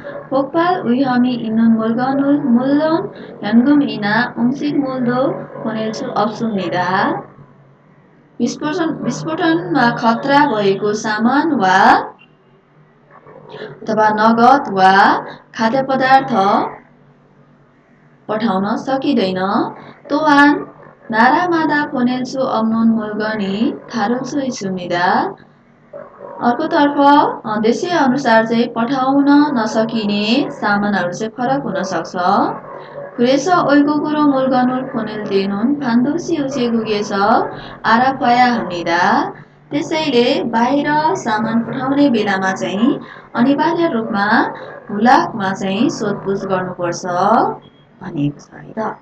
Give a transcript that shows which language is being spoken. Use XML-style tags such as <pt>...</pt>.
<ko>폭발 위험이 있는 물건을 물론 현금이나 음식물도 보낼 수 없습니다.</ko> <ne>विस्फोटनमा खतरा भएको सामान वा अथवा नगद वा खाद्य पदार्थ पठाउन सकिँदैन.</ne> <ko>또한 나라마다 보낼 수 없는 물건이 다를 수 있습니다.</ko> <ne>अर्कोतर्फ देशीय अनुसार चाहिँ पठाउन नसकिने सामानहरू चाहिँ फरक हुन सक्छ.</ne> <ko>그래서 외국으로 물건을 보낼 때는 반드시 우체국에서 알아봐야 합니다.</ko> <ne>त्यसैले बाहिर सामान पठाउने बेलामा चाहिँ अनिवार्य रूपमा हुलाकमा चाहिँ सोधपुछ गर्नुपर्छ भनिएको छ है त.</ne>